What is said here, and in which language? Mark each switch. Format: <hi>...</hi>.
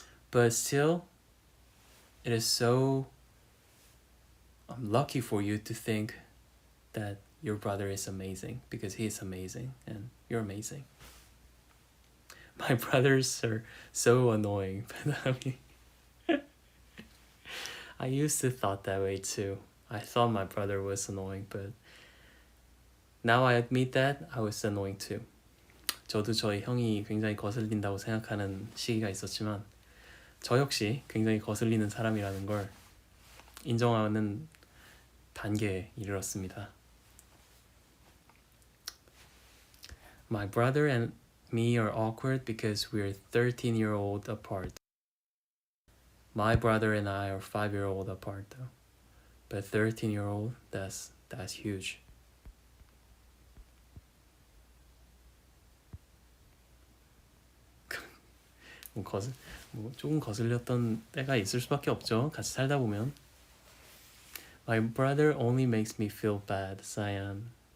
<en>But still, it is so lucky for you to think that your brother is amazing because he is amazing and you're amazing. My brothers are so annoying, but I mean, I used to thought that way too. I thought my brother was annoying, but now I admit that I was annoying too.</en> <ko>저도 저희 형이 굉장히 거슬린다고 생각하는 시기가 있었지만 저 역시 굉장히 거슬리는 사람이라는 걸 인정하는 단계에 이르렀습니다.</ko> <en>My brother and me are awkward because we're 13-year-old apart. My brother and I are 5-year-old apart though. But 13-year-old, that's huge.</en> <ko>조금 거슬렸던 때가 있을 수밖에 없죠. 같이 살다 보면.</ko> <en>My brother only makes me feel bad, Cyan.</en>